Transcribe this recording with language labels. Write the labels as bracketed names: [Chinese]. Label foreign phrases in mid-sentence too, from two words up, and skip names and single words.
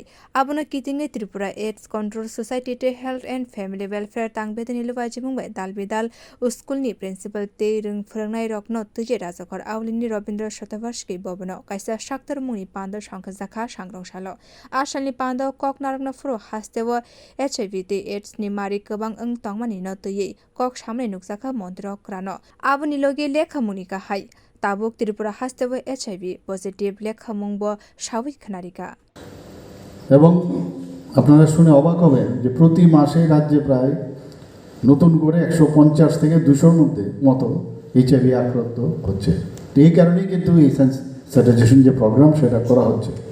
[Kok Borok] abono kitinge Tripura AIDS Control Society te Health and Family Welfare tangbedani lubajimung bai dalbidal school ni principal te rung phrongnai rokno tuje rajakor awlini Robindra Shatavarshki bobono kaisa shaktar mungni pando sangkha sangrongshalo asalni pando kok narakna furo hastewo HIV te AIDS ni mari kebang ong tongmani no tuyi kok samne nukjaka mondro krano aboni loge lekha munika hai Tabuk Tripura hastewo [English] HIV positive [Kok Borok] লেখা মংব স্বাভাবিক খানারিকা [Bangla] এবং আপনারা শুনে অবাক হবেন যে প্রতি মাসে রাজ্যে প্রায় নতুন করে 150 থেকে 200 মধ্যে মতো এইচআইভি আক্রান্ত হচ্ছে এই কারণেই কিন্তু এই সেন্সিটাইজেশন যে প্রোগ্রাম সেটা করা হচ্ছে